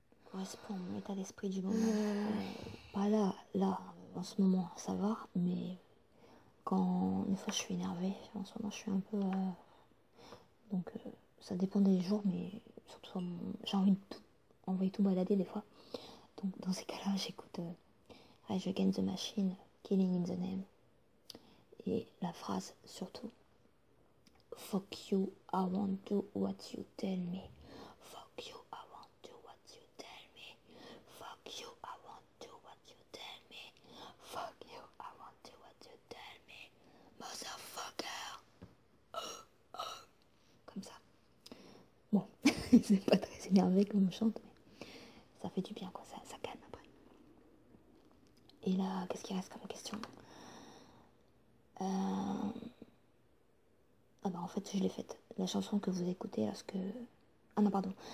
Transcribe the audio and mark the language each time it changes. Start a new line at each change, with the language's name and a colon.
French: Correspond à mon état d'esprit du moment. Pas là, en ce moment, ça va, mais quand une fois je suis énervée, en ce moment je suis un peu... donc ça dépend des jours, mais surtout j'ai envie de envoyer tout balader des fois. Donc dans ces cas-là, j'écoute Rage Against the Machine, Killing in the Name. Et la phrase surtout,
English: fuck you, I won't do what you tell me. Fuck you, I won't do what you tell me. Fuck you, I won't do what you tell me. Fuck you, I won't do what you tell me. Motherfucker.
French: Comme ça. Bon, c'est pas très énervé comme on chante, mais ça fait du bien, quoi, ça calme après. Et là, qu'est-ce qui reste comme question? Ah bah en fait je l'ai faite. La chanson que vous écoutez lorsque... Ah non pardon.